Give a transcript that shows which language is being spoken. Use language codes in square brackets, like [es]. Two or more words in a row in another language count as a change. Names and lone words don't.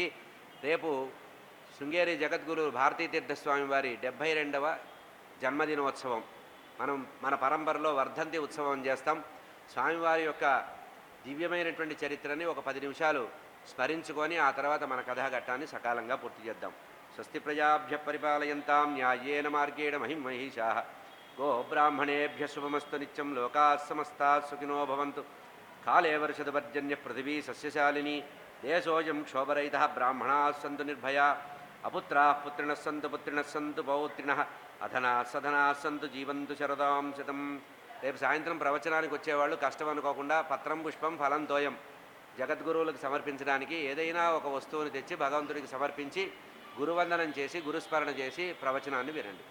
[te] రేపు శృంగేరి జగద్గురు భారతీతీర్థస్వామి వారి 72వ జన్మదినోత్సవం. మన పరంపరలో వర్ధంతి ఉత్సవం చేస్తాం. స్వామివారి యొక్క దివ్యమైనటువంటి చరిత్రని ఒక 10 నిమిషాలు స్మరించుకొని ఆ తర్వాత మన కథాఘట్టాన్ని సకాలంగా పూర్తి చేద్దాం. [sa] స్వస్తి ప్రజాభ్య పరిపాలయంతాం న్యాయేన మార్గేణ మహిమహీషా. గో బ్రాహ్మణేభ్య శుభమస్తు నిత్యం. లోకా సమస్తా సుఖినో భవంతు. కాలే వర్షదపర్జన్య పృథివీ సస్యశాలిని. దేశోయం క్షోభరహితః బ్రాహ్మణాः సంతు నిర్భయా. అపుత్రాः పుత్రిణः సంతు పుత్రిణः సంతు పౌత్రిణः. అధనాः సధనాः సంతు జీవంతు శరదాం శతం. [te] రేపు సాయంత్రం ప్రవచనానికి వచ్చేవాళ్ళు కష్టం అనుకోకుండా పత్రం, పుష్పం, ఫలం, తోయం జగద్గురువులకు సమర్పించడానికి ఏదైనా ఒక వస్తువుని తెచ్చి భగవంతుడికి సమర్పించి గురువందనం చేసి గురుస్మరణ చేసి ప్రవచనాన్ని వినండి.